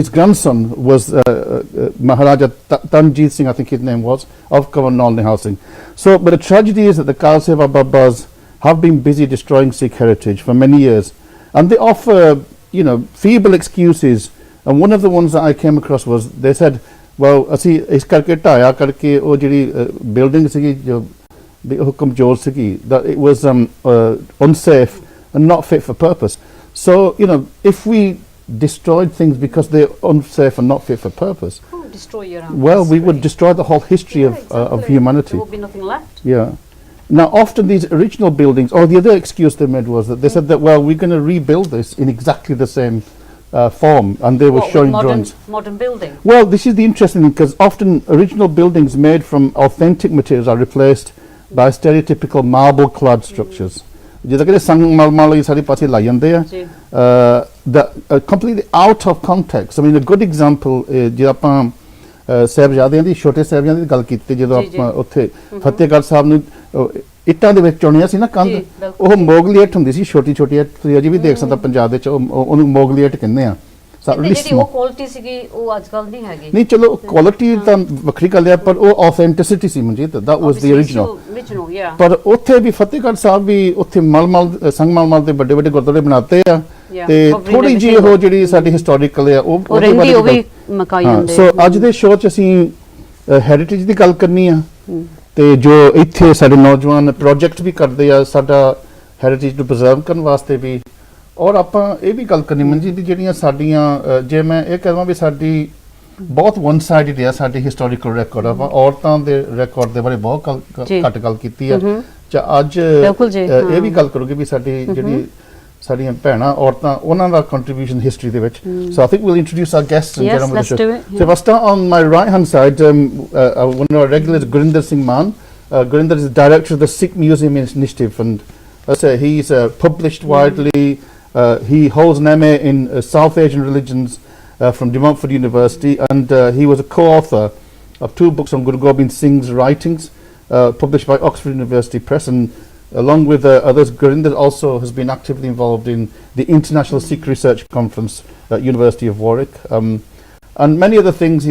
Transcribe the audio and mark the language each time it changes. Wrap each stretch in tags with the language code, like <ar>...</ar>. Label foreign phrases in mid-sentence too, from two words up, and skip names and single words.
<en>His grandson was Maharaja Tanjit Singh, I think his name was, of Governor Singh. So, but the tragedy is that the Kaur Seva Babas have been busy destroying Sikh heritage for many years, and they offer, feeble excuses. And one of the ones that I came across was, they said, well,</en> <pa>ਅਸੀਂ ਇਸ ਕਰਕੇ ਢਾਇਆ ਕਰਕੇ ਉਹ ਜਿਹੜੀ ਬਿਲਡਿੰਗ ਸੀਗੀ ਜੋ ਉਹ ਕਮਜ਼ੋਰ ਸੀਗੀ,</pa> <en>that it was unsafe and not fit for purpose. So, if we destroyed things because they're unsafe and not fit for purpose, destroy your own well, history. we would destroy the whole history of humanity. There will be nothing left. Yeah. Now, often these original buildings, or the other excuse they made was that they said that, well, we're going to rebuild this in exactly the same form, and they were showing drawings. Modern building. Well, this is the interesting thing, because often original buildings made from authentic materials are replaced by stereotypical marble-clad structures.</en> <pa>ਜਿੱਦਾਂ ਕਿ ਸੰਗਮਰਮਰ ਵਾਲੀ ਸਾਰੀ ਪਾਸੇ ਲਾਈ ਜਾਂਦੇ ਆ,</pa> <en>completely out of context. I mean, a good example,</en> <pa>ਜੇ ਆਪਾਂ ਸਾਹਿਬਜ਼ਾਦਿਆਂ ਦੀ, ਛੋਟੇ ਸਾਹਿਬਜ਼ਾਦਿਆਂ ਦੀ ਗੱਲ ਕੀਤੀ, ਜਦੋਂ ਆਪਾਂ ਉੱਥੇ ਫਤਿਹਗੜ੍ਹ ਸਾਹਿਬ ਨੂੰ ਇੱਟਾਂ ਦੇ ਵਿੱਚ ਚੁਣਿਆ ਸੀ ਨਾ ਕੰਧ, ਉਹ ਮੋਗਲੀ ਇੱਟ ਹੁੰਦੀ ਸੀ, ਛੋਟੀ ਛੋਟੀ ਇੱਟ, ਤੁਸੀਂ ਅਜੇ ਵੀ ਦੇਖ ਸਕਦੇ ਪੰਜਾਬ ਦੇ ਵਿੱਚ, ਉਹਨੂੰ ਮੋਗਲੀ ਇੱਟ ਕਹਿੰਦੇ ਆ। ਜਿਹੜੀ ਉਹ ਕੁਆਲਿਟੀ ਸੀਗੀ ਉਹ ਅੱਜਕੱਲ ਨਹੀਂ ਹੈਗੀ। ਨਹੀਂ, ਚਲੋ ਕੁਆਲਿਟੀ ਤਾਂ ਵੱਖਰੀ ਗੱਲ ਹੈ, ਪਰ ਉਹ ਆਥੈਂਟਿਸਿਟੀ ਸੀ ਮਨਜੀਤ,</pa> <en>that was the original.</en> <pa>ਪਰ ਉੱਥੇ ਵੀ ਫਤਿਹਗੜ੍ਹ ਸਾਹਿਬ ਵੀ ਉੱਥੇ ਮਲਮਲ ਸੰਗਮਰਮਰ ਦੇ ਵੱਡੇ ਵੱਡੇ ਗੁਰਦੁਆਰੇ ਬਣਾਤੇ ਆ, ਤੇ ਥੋੜੀ ਜਿਹੀ ਉਹ ਜਿਹੜੀ ਸਾਡੀ ਹਿਸਟੋਰੀਕਲ ਆ ਉਹ ਵੀ ਮਕਾਈ ਜਾਂਦੇ। ਸੋ ਅੱਜ ਦੇ ਸ਼ੋਅ 'ਚ ਅਸੀਂ ਹੈਰੀਟੇਜ ਦੀ ਗੱਲ ਕਰਨੀ ਆ, ਤੇ ਜੋ ਇੱਥੇ ਸਾਡੇ ਨੌਜਵਾਨ ਪ੍ਰੋਜੈਕਟ ਵੀ ਕਰਦੇ ਆ ਸਾਡਾ ਹੈਰੀਟੇਜ ਨੂੰ ਪ੍ਰੀਜ਼ਰਵ ਕਰਨ ਵਾਸਤੇ ਵੀ, ਔਰ ਆਪਾਂ ਇਹ ਵੀ ਗੱਲ ਕਰਨੀ ਮਨਜੀਤ ਦੀ ਜਿਹੜੀਆਂ ਸਾਡੀਆਂ, ਜੇ ਮੈਂ ਇਹ ਕਹਾਂ ਵੀ ਸਾਡੀ ਬਹੁਤ</pa> <en>one sided</en> <pa>ਆ ਸਾਡੀ</pa> <en>historical record,</en> <pa>ਆਪਾਂ ਔਰਤਾਂ ਦੇ ਰੈਕੋਰਡ ਦੇ ਬਾਰੇ ਬਹੁਤ ਘੱਟ ਗੱਲ ਕੀਤੀ ਆ। ਅੱਜ ਇਹ ਵੀ ਗੱਲ ਕਰੋਗੇ ਵੀ ਸਾਡੀ ਜਿਹੜੀ ਸਾਡੀਆਂ ਭੈਣਾਂ ਔਰਤਾਂ ਉਹਨਾਂ ਦਾ</pa> <en>contribution history</en> <pa>ਦੇ ਵਿੱਚ.</pa> <en>So I think we'll introduce our guests and Yes, get on with let's the show. do it, So if I start on my right hand side, one of our regulars, Gurinder Singh Mann. Gurinder is the director of the Sikh Museum Initiative, and he's published widely. He holds an MA in South Asian religions from De Montfort University, and he was a co-author of 2 books on Guru Gobind Singh's writings, published by Oxford University Press, and along with others, Gurinder also has been actively involved in the International Sikh Research Conference at University of Warwick, and many other things.</en>